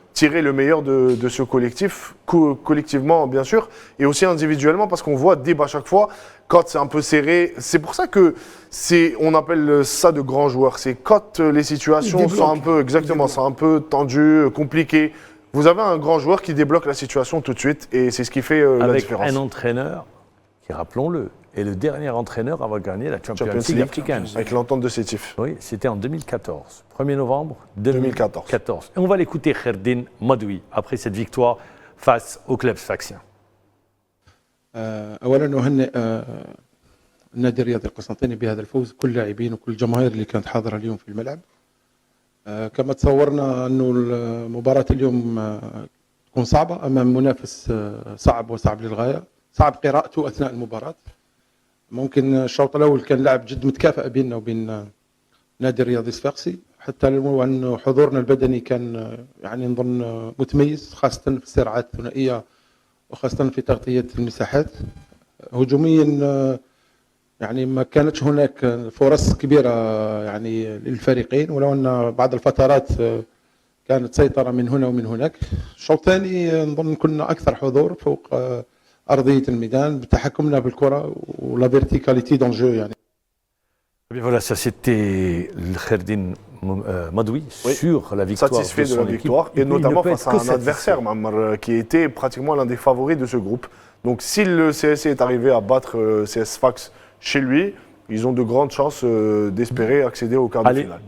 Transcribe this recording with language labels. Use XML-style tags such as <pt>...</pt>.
<fr>tirer le meilleur de ce collectif, collectivement bien sûr, et aussi individuellement, parce qu'on voit Dib à chaque fois, quand c'est un peu serré, c'est pour ça que on appelle ça de grands joueurs, c'est quand les situations sont un peu, exactement, sont un peu tendues, compliquées, vous avez un grand joueur qui débloque la situation tout de suite, et c'est ce qui fait la différence. Avec un entraîneur qui, rappelons-le, est le dernier entraîneur à avoir gagné la Champions League africaine. Avec l'entente de Sétif. Oui, c'était en 2014, 1er novembre 2014. Et on va l'écouter, Kherdin Madoui, après cette victoire face au club sfaxien.</fr> <ar>اولا نهنئ النادي الرياضي القسنطيني بهذا الفوز، كل اللاعبين وكل الجماهير اللي كانت حاضره اليوم في الملعب. كما تصورنا انه مباراه اليوم تكون صعبه امام منافس صعب وصعب للغايه، صعب قراءته اثناء المباراه. ممكن الشوط الاول كان لعب جد متكافئ بيننا وبين نادي الرياضي الصفاقسي، حتى انه حضورنا البدني كان يعني نظن متميز، خاصه في الصراعات الثنائيه وخاصه في تغطيه المساحات. هجوميا يعني ما كانتش هناك فرص كبيره يعني للفريقين، ولو ان بعض الفترات كانت سيطره من هنا ومن هناك. الشوط الثاني نظن كنا اكثر حضور فوق ارضيه الميدان بتحكمنا بالكره</ar> <fr>ولا فيرتيكاليتي دون جو</fr> <ar>يعني.</ar> <fr>Voilà, ça c'était le Kherdin Madoui sur la victoire. Satisfait de la victoire, et notamment face à un adversaire, Mammar, qui était pratiquement l'un des favoris de ce groupe. Donc si le CSC est arrivé à battre CS Sfax chez lui, ils ont de grandes chances d'espérer accéder au quart de finale.</fr>